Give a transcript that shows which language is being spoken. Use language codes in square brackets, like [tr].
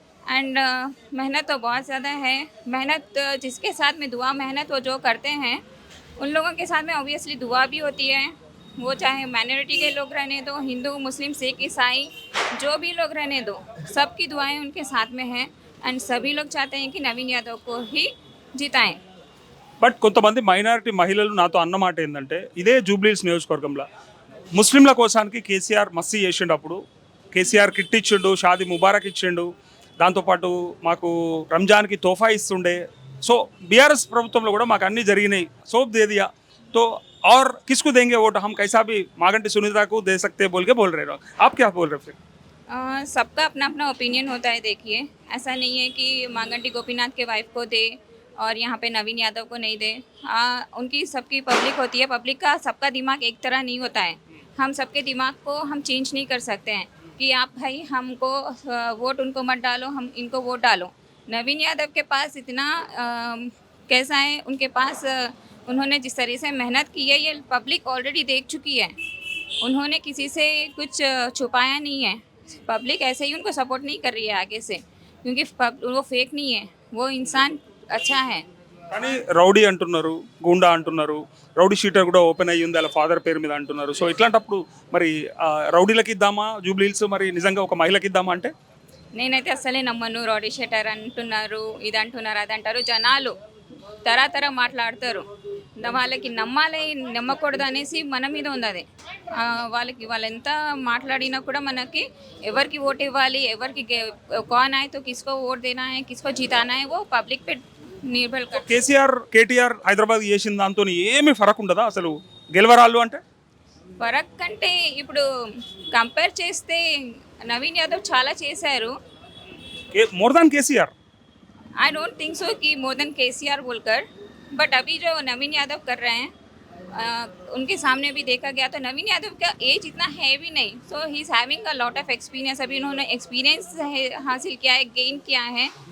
[hi] And मेहनत तो बहुत ज़्यादा है. मेहनत जिसके साथ में दुआ, मेहनत वो जो करते हैं उन लोगों के साथ में ऑब्वियसली दुआ भी होती है. वो चाहे माइनॉरिटी के लोग रहने दो, हिंदू, मुस्लिम, सिख, ईसाई, जो भी लोग रहने दो, सबकी दुआएं उनके साथ में हैं. एंड सभी लोग चाहते हैं कि नवीन यादव को ही जिताएं. [te] బట్ కొంతమంది మైనారిటీ మహిళలు నాతో అన్నమాట ఏంటంటే, ఇదే జూబ్లీహిల్స్ నియోజకవర్గంలో ముస్లింల కోసానికి కేసీఆర్ మస్తీ చేసిండు. అప్పుడు కేసీఆర్ కిట్ ఇచ్చిండు, షాది ముబారక్ ఇచ్చిండు, దాంతోపాటు మాకు రంజాన్కి తోఫా ఇస్తుండే. సో బీఆర్ఎస్ ప్రభుత్వంలో కూడా మాకు అన్నీ జరిగినాయి, [hi] సోప్ దే దియా. तो और किसको देंगे वोट, हम कैसा भी मागंटी सुनीता को दे सकते हैं बोल के बोल रहे हो, आप क्या बोल रहे हो फिर? सबका अपना अपना ओपिनियन होता है. देखिए, ऐसा नहीं है कि मागंटी गोपीनाथ के वाइफ को दे और यहाँ पे नवीन यादव को नहीं दे. उनकी सबकी पब्लिक होती है. पब्लिक का सबका दिमाग एक तरह नहीं होता है. हम सबके दिमाग को हम चेंज नहीं कर सकते हैं कि आप भाई हमको वोट उनको मत डालो, हम इनको वोट डालो. नवीन यादव के पास इतना कैसा है, उनके पास उन्होंने जिस तरह से मेहनत की है ये पब्लिक ऑलरेडी देख चुकी है. उन्होंने किसी से कुछ छुपाया नहीं है. पब्लिक ऐसे ही उनको सपोर्ट नहीं कर रही है आगे से, क्योंकि वो फेक नहीं है, वो इंसान अच्छा है. [te] కానీ రౌడీ అంటున్నారు, గూండా అంటున్నారు, రౌడీ షీటర్ కూడా ఓపెన్ అయ్యి ఉంది వాళ్ళ ఫాదర్ పేరు మీద అంటున్నారు. సో ఇట్లాంటప్పుడు మరి రౌడీలకి ఇద్దామా జూబ్లీ హిల్స్, మరి నిజంగా ఒక మహిళకి ఇద్దామా అంటే? నేనైతే అసలే నమ్మను. రౌడీ షీటర్ అంటున్నారు, ఇది అంటున్నారు, అది అంటారు. జనాలు తరతర మాట్లాడతారు. వాళ్ళకి నమ్మాలి నమ్మకూడదు అనేసి మన మీద ఉంది అది. వాళ్ళు ఎంత మాట్లాడినా కూడా మనకి ఎవరికి ఓట్ ఇవ్వాలి, ఎవరికి [hi] కౌన్ ఆए तो किसको वोट देना है, किसको जिताना है, वो पब्लिक पे निर्भर करता है. [te] కేసీఆర్ కేటీఆర్ హైదరాబాద్ చేసిన దాంతో ఏమీ ఫరక్ ఉండదా అసలు గెలవరాళ్ళు అంటే? ఫరక్ కంటే ఇప్పుడు కంపేర్ చేస్తే నవీన్ యాదవ్ చాలా చేశారు. [en] More than KCR? I don't think so [hi] कि मोर देन केसीआर बोलकर, बट अभी जो नवीन यादव कर रहे हैं उनके सामने भी देखा गया तो नवीन यादव का एज इतना है भी नहीं. [en] So he is having a lot of experience. [hi] अभी उन्होंने एक्सपीरियंस हासिल किया है, गेन किया है.